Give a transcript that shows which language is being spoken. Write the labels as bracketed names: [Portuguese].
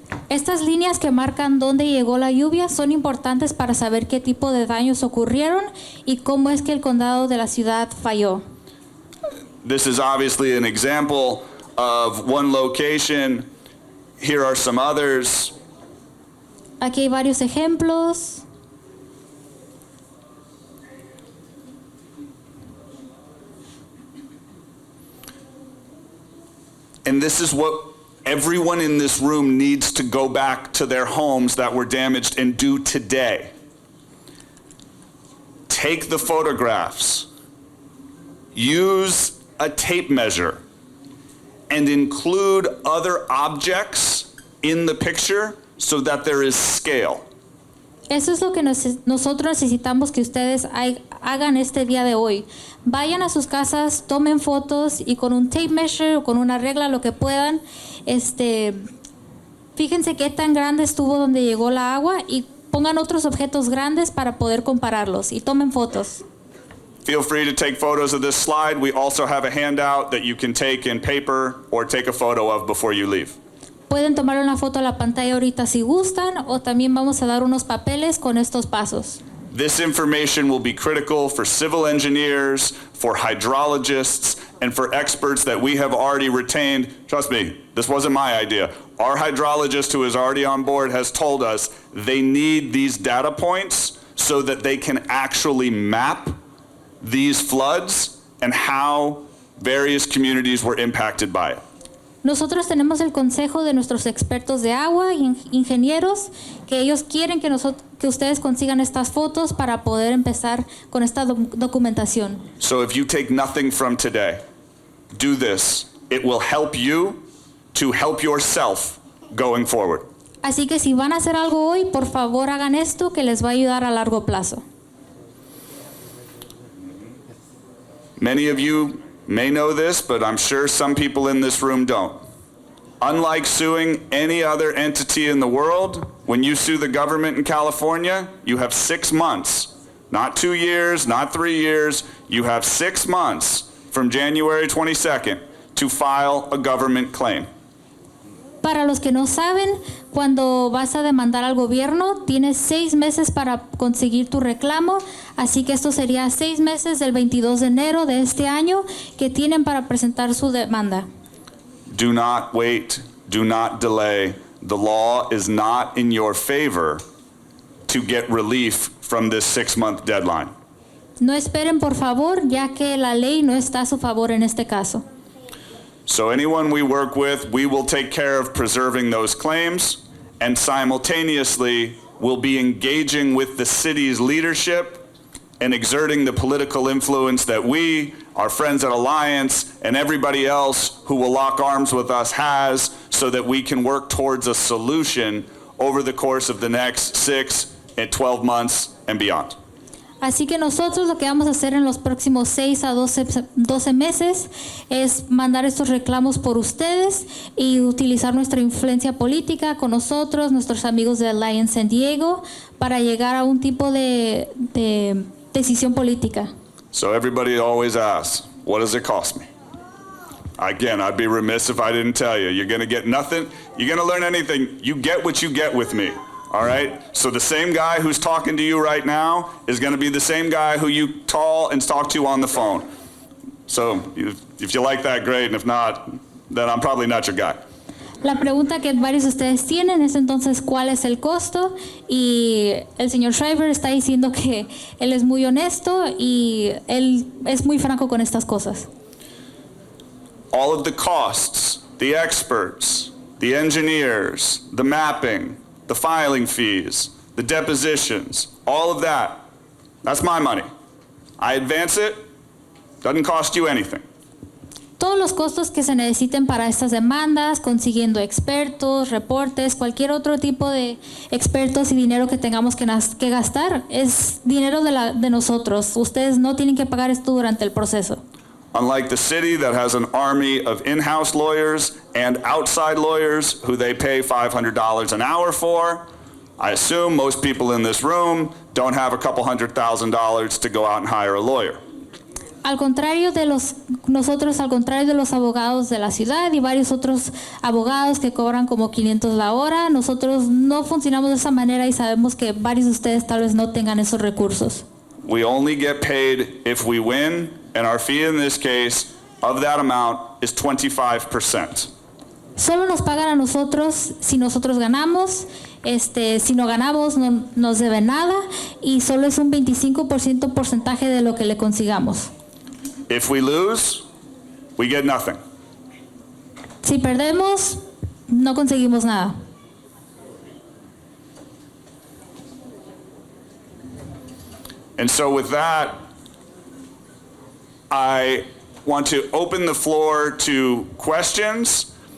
[Spanish] Estas líneas que marcan dónde llegó la lluvia son importantes para saber qué tipo de daños ocurrieron y cómo es que el condado de la ciudad falló. [English] This is obviously an example of one location. Here are some others. [Spanish] Aquí hay varios ejemplos. [English] And this is what everyone in this room needs to go back to their homes that were damaged and do today. Take the photographs, use a tape measure, and include other objects in the picture so that there is scale. [Spanish] Eso es lo que nosotros necesitamos que ustedes hagan este día de hoy. Vayan a sus casas, tomen fotos y con un [English] tape measure [Spanish] o con una regla, lo que puedan, fíjense qué tan grande estuvo donde llegó la agua y pongan otros objetos grandes para poder compararlos y tomen fotos. [English] Feel free to take photos of this slide. We also have a handout that you can take in paper or take a photo of before you leave. [Spanish] Pueden tomar una foto a la pantalla ahorita si gustan o también vamos a dar unos papeles con estos pasos. [English] This information will be critical for civil engineers, for hydrologists, and for experts that we have already retained. Trust me, this wasn't my idea. Our hydrologist who is already on board has told us they need these data points so that they can actually map these floods and how various communities were impacted by it. [Spanish] Nosotros tenemos el consejo de nuestros expertos de agua y ingenieros que ellos quieren que ustedes consigan estas fotos para poder empezar con esta documentación. [English] So if you take nothing from today, do this. It will help you to help yourself going forward. [Spanish] Así que si van a hacer algo hoy, por favor hagan esto que les va a ayudar a largo plazo. [English] Many of you may know this, but I'm sure some people in this room don't. Unlike suing any other entity in the world, when you sue the government in California, you have 6 months, not 2 years, not 3 years. You have 6 months from January 22nd to file a government claim. [Spanish] Para los que no saben, cuando vas a demandar al gobierno, tienes 6 meses para conseguir tu reclamo, así que esto sería 6 meses del 22 de enero de este año que tienen para presentar su demanda. [English] Do not wait, do not delay. The law is not in your favor to get relief from this 6-month deadline. [Spanish] No esperen, por favor, ya que la ley no está a su favor en este caso. [English] So anyone we work with, we will take care of preserving those claims, and simultaneously we'll be engaging with the city's leadership and exerting the political influence that we, our friends at Alliance, and everybody else who will lock arms with us has, so that we can work towards a solution over the course of the next 6 and 12 months and beyond. [Spanish] Así que nosotros lo que vamos a hacer en los próximos 6 a 12 meses es mandar estos reclamos por ustedes y utilizar nuestra influencia política con nosotros, nuestros amigos de Alliance San Diego, para llegar a un tipo de decisión política. [English] So everybody always asks, what does it cost me? Again, I'd be remiss if I didn't tell you. You're going to get nothing. You're going to learn anything. You get what you get with me. All right? So the same guy who's talking to you right now is going to be the same guy who you call and talk to on the phone. So if you like that, great. And if not, then I'm probably not your guy. [Spanish] La pregunta que varios de ustedes tienen es entonces ¿cuál es el costo? Y el señor Schreiber está diciendo que él es muy honesto y él es muy franco con estas cosas. [English] All of the costs, the experts, the engineers, the mapping, the filing fees, the depositions, all of that, that's my money. I advance it, doesn't cost you anything. [Spanish] Todos los costos que se necesiten para estas demandas, consiguiendo expertos, reportes, cualquier otro tipo de expertos y dinero que tengamos que gastar, es dinero de nosotros. Ustedes no tienen que pagar esto durante el proceso. [English] Unlike the city that has an army of in-house lawyers and outside lawyers who they pay $500 an hour for, I assume most people in this room don't have a couple $100,000 to go out and hire a lawyer. [Spanish] Al contrario de los abogados de la ciudad y varios otros abogados que cobran como 500 la hora, nosotros no funcionamos de esa manera y sabemos que varios de ustedes tal vez no tengan esos recursos. [English] We only get paid if we win, and our fee in this case of that amount is 25%. [Spanish] Solo nos pagan a nosotros si nosotros ganamos. Si no ganamos no nos deben nada y solo es un 25% porcentaje de lo que le consigamos. [English] If we lose, we get nothing. [Spanish] Si perdemos, no conseguimos nada. [English] And so with that, I want to open the floor to questions.